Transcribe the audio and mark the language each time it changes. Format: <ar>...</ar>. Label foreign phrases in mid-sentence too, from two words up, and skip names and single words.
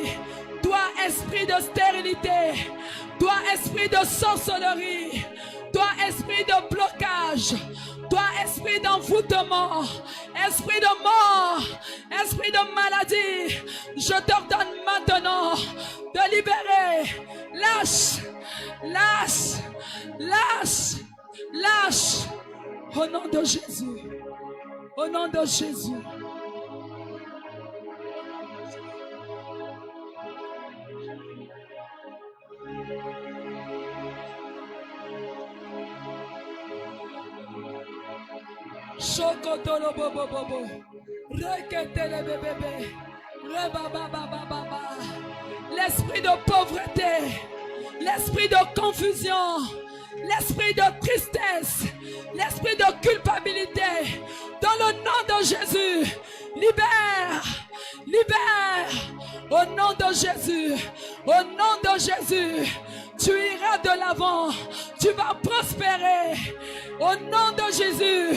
<fr>Toi, esprit de stérilité, toi, esprit de sorcellerie, toi, esprit de blocage, toi, esprit d'envoûtement, esprit de mort, esprit de maladie, je t'ordonne maintenant de libérer. Lâche, lâche, lâche, lâche. Au nom de Jésus. Au nom de Jésus. Chokotolo bobo bobo. Reketele bébé. Rebababababa. L'esprit de pauvreté, l'esprit de confusion, l'esprit de tristesse, l'esprit de culpabilité, dans le nom de Jésus, libère, libère, au nom de Jésus, au nom de Jésus, tu iras de l'avant, tu vas prospérer, au nom de Jésus.</fr>